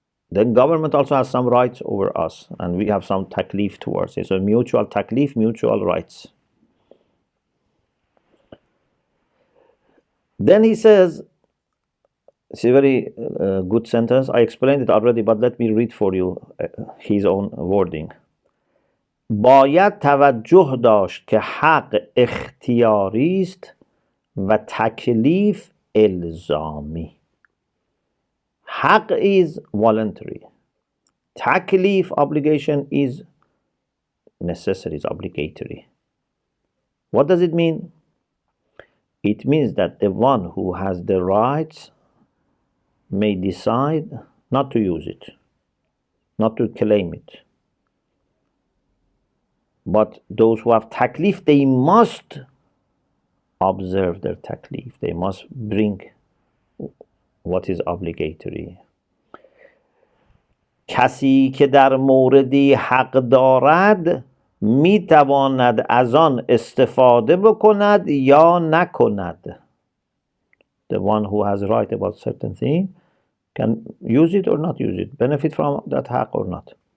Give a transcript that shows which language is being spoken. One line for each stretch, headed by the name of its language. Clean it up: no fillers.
English: Then government also has some rights over us, and we have some taklif towards it. So mutual taklif, mutual rights. Then he says, it's a very good sentence. I explained it already, but let me read for you his own wording.
Persian: باید توجه داشت که حق اختیاری است و تکلیف الزامی.
English: حق is voluntary. Taklif, obligation, is necessary, is obligatory. What does it mean? It means that the one who has the rights may decide not to use it, not to claim it. But those who have taklif, they must observe their taklif. They must bring what is obligatory.
Persian: کسی که در موردی حق دارد می تواند از آن استفاده بکند یا نکند.
English: The one who has right about certain thing can use it or not use it, benefit from that حق or not.